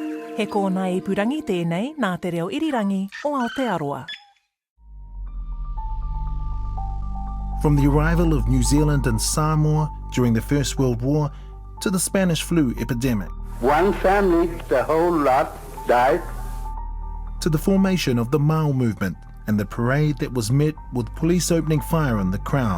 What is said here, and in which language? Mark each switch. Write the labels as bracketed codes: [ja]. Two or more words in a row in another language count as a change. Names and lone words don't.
[mi] He kōna I purangi tēnei nā te reo irirangi o Aotearoa. [en] From the arrival of New Zealand and Samoa during the First World War to the Spanish flu epidemic. One family, the whole lot died. To the formation of the Mao movement and the parade that was met with police opening fire on the crowd.